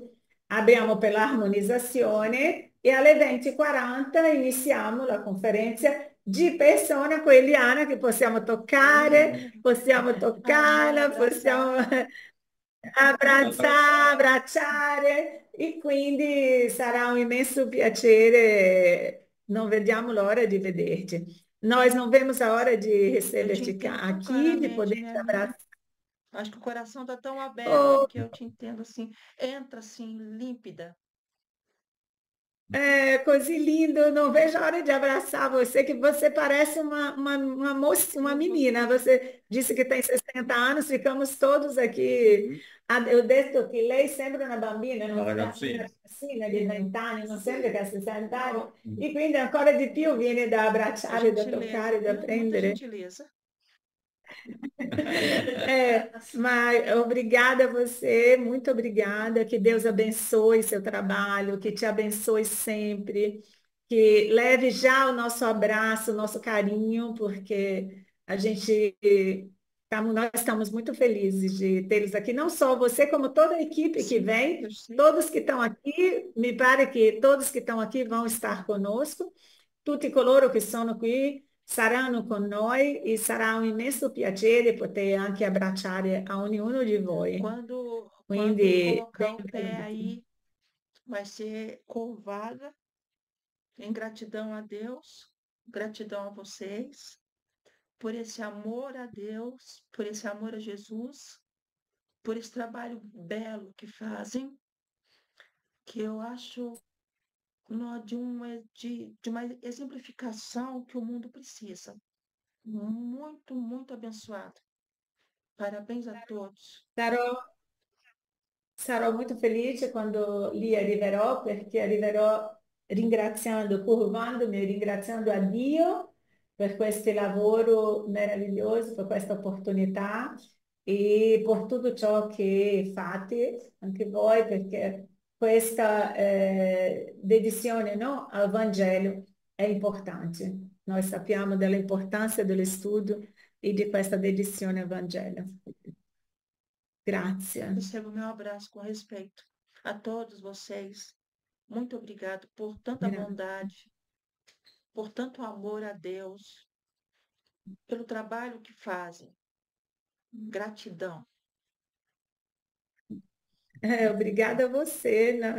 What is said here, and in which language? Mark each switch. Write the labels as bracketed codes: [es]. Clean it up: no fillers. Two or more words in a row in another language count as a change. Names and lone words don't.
[it] Abbiamo per l'armonizzazione e alle 20:40 iniziamo la conferenza di persona con Eliana che possiamo toccarla, possiamo abbracciare e quindi sarà un immenso piacere, non vediamo l'ora di vederci. [pt] Nós não vemos a hora de Eu te receber-te entendo tão aqui, de claramente, poder minha te amiga. abraçar. Acho que o coração está tão aberto Oh, que eu te entendo assim. Entra assim, límpida. É, coisa linda, eu não vejo a hora de abraçar você, que você parece uma moça, uma menina. Você disse que tem 60 anos, ficamos todos aqui. Eu desde [it] che lei sembra una bambina, Una una ragazzina. ragazzina di 20 anni, non sembra che ha 60 anni, e quindi ancora di più viene da abbracciare, da [pt] Gentileza, [it] toccare, da [pt] muita [it] prendere. [pt] gentileza. Mas obrigada a você, muito obrigada. Que Deus abençoe seu trabalho, que te abençoe sempre, que leve já o nosso abraço, o nosso carinho, porque a gente nós estamos muito felizes de tê-los aqui, não só você, como toda a equipe que Sim, vem, eu sei. todos que estão aqui, me pare que todos que estão aqui vão estar conosco. [it] Tutti coloro che sono qui saranno con noi e sarà un immenso piacere poter anche abbracciare a ognuno di voi. [pt] Quando [it] Quindi, [pt] colocar o pé [it] benvenuti. [pt] aí, vai ser curvada, em gratidão a Deus, gratidão a vocês, por esse amor a Deus, por esse amor a Jesus, por esse trabalho belo que fazem, que eu acho de uma exemplificação que o mundo precisa. Muito, muito abençoado. Parabéns a todos. [it] Sarò Sarò molto felice quando lì arriverò, perché arriverò ringraziando, curvandomi e ringraziando a Dio per questo lavoro meraviglioso, per questa opportunità e per tutto ciò che fate, anche voi, perché questa dedizione, no, al Vangelo è importante. Noi sappiamo dell'importanza dello studio e di questa dedizione al Vangelo. Grazie. [pt] Recebo meu abraço com respeito. A todos vocês, muito obrigado por tanta [it] Grazie. [pt] bondade, por tanto amor a Deus, pelo trabalho que fazem. Gratidão. Obrigada a você.